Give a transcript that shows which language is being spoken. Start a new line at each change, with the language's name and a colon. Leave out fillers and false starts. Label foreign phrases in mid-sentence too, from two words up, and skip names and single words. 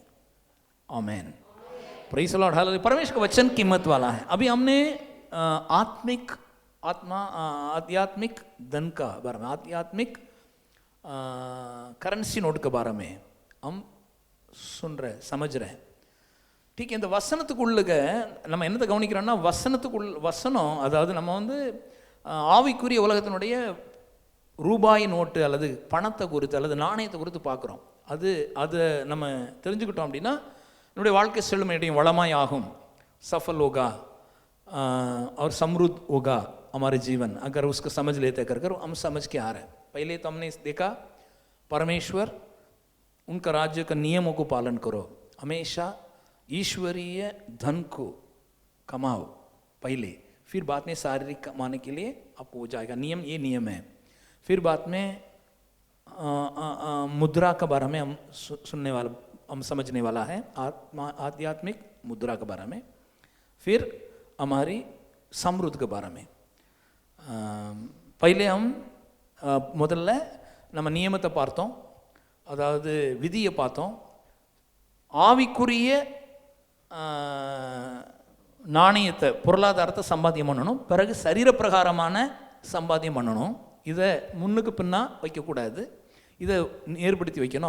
English: Amen. Praise the Lord. Hallelujah.
Hindi: परमेश्वर का वचन कीमत वाला है. अभी हमने आध्यात्मिक धन का बारे में, आध्यात्मिक
English: currency note
Hindi: के बारे में हम सुन रहे, समझ रहे. ठीक है.
Tamil: இந்த வசனத்துக்குள்ளுக நம்ம என்னத்தை கவனிக்கிறோம்னா, வசனம் அதாவது நம்ம வந்து ஆவிக்குரிய உலகத்தினுடைய ரூபாய் நோட்டு அல்லது பணத்தை குறித்து அல்லது நாணயத்தை குறித்து பார்க்குறோம். அதை நம்ம தெரிஞ்சுக்கிட்டோம் அப்படின்னா நம்முடைய வாழ்க்கை செழுமையடையும், வளமாய் ஆகும்,
Hindi: सफल होगा और समृद्ध होगा हमारे जीवन, अगर उसको समझ लेते कर हम समझ के आ रहे हैं. पहले तो हमने देखा परमेश्वर उनका राज्य का नियमों को पालन करो, हमेशा ईश्वरीय धन को कमाओ पहले, फिर बाद में शारीरिक कमाने के लिए आपको हो जाएगा. नियम, ये नियम है. फिर बाद में मुद्रा के बारे में हम सुनने वाला, हम समझने वाला है, आध्यात्मिक मुद्रा के बारे में. फिर हमारी समृद्ध के बारे में. पहले हम
Tamil: முதல்ல நம்ம நியமத்தை பார்த்தோம், அதாவது விதியை பார்த்தோம். ஆவிக்குரிய நாணயத்தை, பொருளாதாரத்தை சம்பாத்தியம் பண்ணணும். பிறகு சரீரப்பிரகாரமான சம்பாத்தியம் பண்ணணும். இதை முன்னுக்கு பின்னா வைக்கக்கூடாது, இதை ஏற்படுத்தி வைக்கணும்.